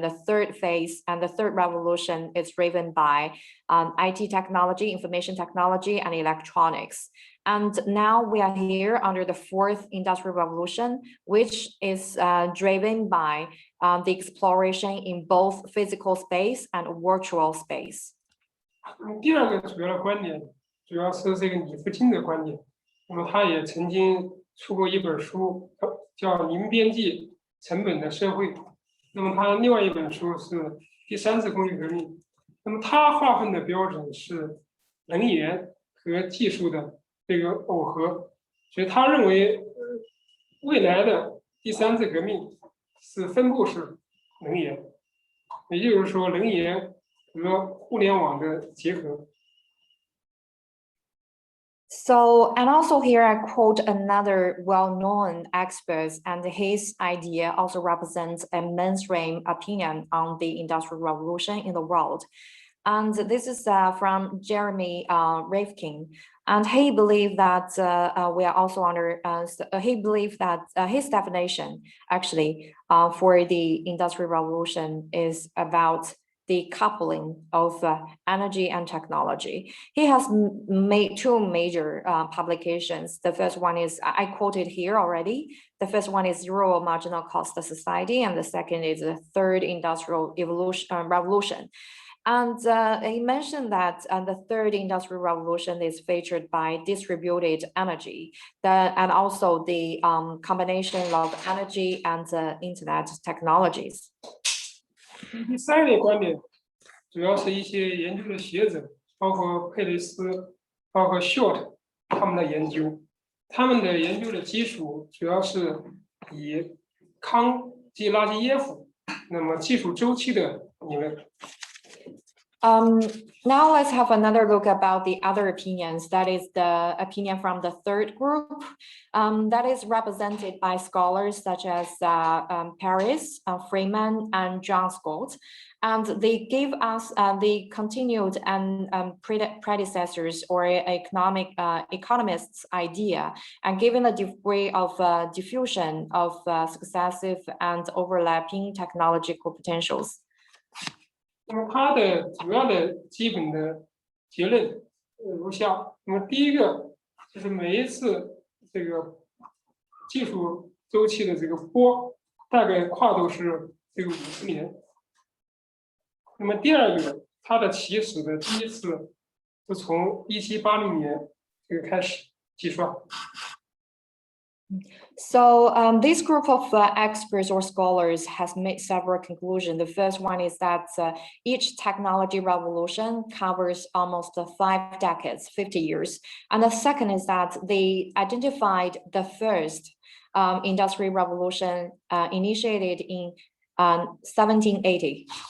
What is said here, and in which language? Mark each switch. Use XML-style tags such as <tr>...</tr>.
<en>The third phase and the third revolution is driven by IT technology, information technology, and electronics. And now we are here under the 4th industrial revolution, which is driven by the exploration in both physical space and virtual space.</en> <zh>第二个主要的观点主要是这个李福金的观点。那么他也曾经出过一本书，叫《零边际成本的社会》。那么他另外一本书是《第3次工业革命》。那么他划分的标准是能源和技术的这个耦合，所以他认为未来的第3次革命是分布式能源，也就是说能源和互联网的结合。</zh> <en>So, and also here I quote another well-known expert, and his idea also represents a mainstream opinion on the Industrial Revolution in the world. And this is from Jeremy Rifkin. And he believed that we are also under, he believed that his definition actually for the Industrial Revolution is about the coupling of energy and technology. He has made 2 major publications. The first one is, I quoted here already. The first one is Zero Marginal Cost Society, and the second is the Third Industrial Revolution. And he mentioned that the third industrial revolution is featured by distributed energy, and also the combination of energy and internet technologies.</en> <zh>第三类观点主要是一些研究的学者，包括佩雷斯，包括 Short 他们的研究。他们的研究的基础主要是以康基拉基耶夫那么技术周期的理论。</zh> <en>Now let's have another look about the other opinions. That is the opinion from the third group. That is represented by scholars such as Paris, Freeman, and John Scott. And they gave us the continued and predecessors or economists' idea, and given a degree of diffusion of successive and overlapping technological potentials.</en> <zh>那么它的主要的基本的结论如下。那么第一个就是每一次这个技术周期的这个波大概跨度是这个50年。那么第二个，它的起始的第一次是从1780年这个开始计算。</zh> <en>So this group of experts or scholars has made several conclusions. The first one is that each technology revolution covers almost 5 decades, 50 years. And the second is that they identified the first industrial revolution initiated in 1780.</en>